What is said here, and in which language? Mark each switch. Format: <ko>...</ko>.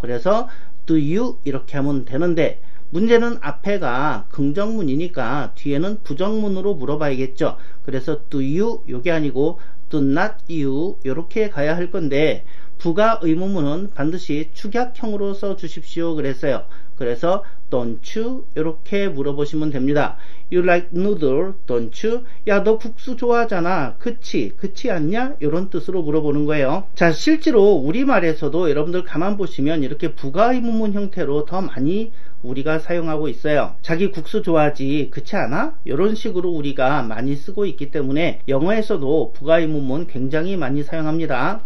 <ko>그래서 do you 이렇게 하면 되는데, 문제는 앞에가 긍정문이니까 뒤에는 부정문으로 물어봐야겠죠. 그래서 do you 요게 아니고</ko> <en>do not you</en> <ko>이렇게 가야 할 건데, 부가 의문문은 반드시 축약형으로 써 주십시오 그랬어요. 그래서</ko> <en>don't you</en> <ko>이렇게 물어보시면 됩니다.</ko> <en>You like noodle, don't you?</en> <ko>야, 너 국수 좋아하잖아. 그치? 그치 않냐? 이런 뜻으로 물어보는 거예요. 자, 실제로 우리말에서도 여러분들 가만 보시면 이렇게 부가 의문문 형태로 더 많이 우리가 사용하고 있어요. 자기 국수 좋아하지. 그치 않아? 이런 식으로 우리가 많이 쓰고 있기 때문에 영어에서도 부가 의문문 굉장히 많이 사용합니다.</ko>